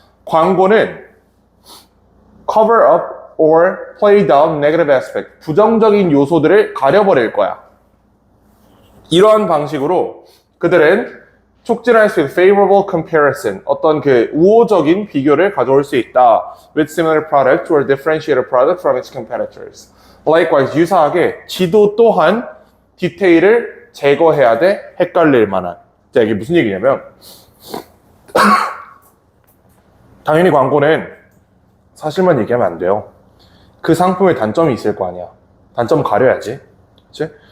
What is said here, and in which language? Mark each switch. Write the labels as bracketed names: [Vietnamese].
[Korean] 광고는 [English] cover up or play down negative aspect. [Korean] 부정적인 요소들을 가려버릴 거야. 이러한 방식으로 그들은 촉진할 수 있는 [English] favorable comparison, [Korean] 어떤 그 우호적인 비교를 가져올 수 있다. [English] with similar product or differentiated product from its competitors. Likewise, [Korean] 유사하게 지도 또한 디테일을 제거해야 돼. 헷갈릴 만한. 자, 이게 무슨 얘기냐면 당연히 광고는 사실만 얘기하면 안 돼요. 그 상품의 단점이 있을 거 아니야. 단점 가려야지. 그치?